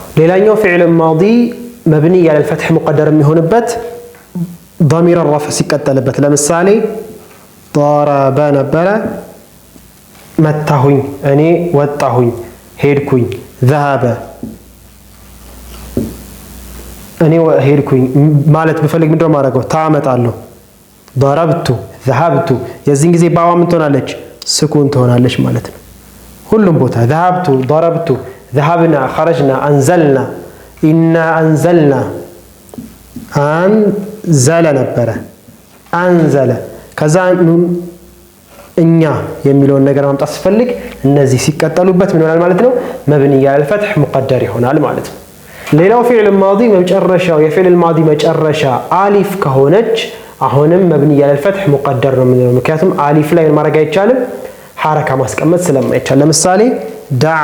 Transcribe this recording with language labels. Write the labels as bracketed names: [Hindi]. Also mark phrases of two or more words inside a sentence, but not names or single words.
[Amharic] ሌላኛው [Arabic] فعل ماضي مبني على الفتح مقدر [Amharic] የሚሆንበት [Arabic] ضمير الرفع [Amharic] ሲቀጠልበት ለምሳሌ ضرب ነበረ መታሁኝ እኔ ወጣሁኝ ሄድኩኝ ذهب እኔ ሄድኩኝ ማለት በፈልግ ምንድነው ማድረገው ታመጣለሁ [Arabic] ضربت ذهبت [Amharic] የዚህን ጊዜ ባዋ ምን ትሆናለች ስኩን ትሆናለች ማለት ነው ሁሉም ቦታ [Arabic] ذهبت ضربت ذهبنا خرجنا أنزلنا إنا أنزلنا [Amharic] أنزل ነበረ أنزل ከዛ እኛ የሚለውን ነገር ማምጣት ሲፈልግ እነዚህ ሲቀጠሉበት ምን ይሆናል ማለት ነው [Arabic] مبني على الفتح مقدر [Amharic] ይሆናል ማለት ነው ሌላው [Arabic] فعل ماضي [Amharic] መጨረሻው የፊዕል ማዲ መጨረሻ አሊፍ ከሆነች አሁንም [Arabic] مبني على الفتح مقدر [Amharic] ነው የምንለው ምክንያቱም አሊፍ ላይ ማድረግ አይቻልም ሐረካ ማስቀመጥ ስለማይቻል ለምሳሌ ዳዓ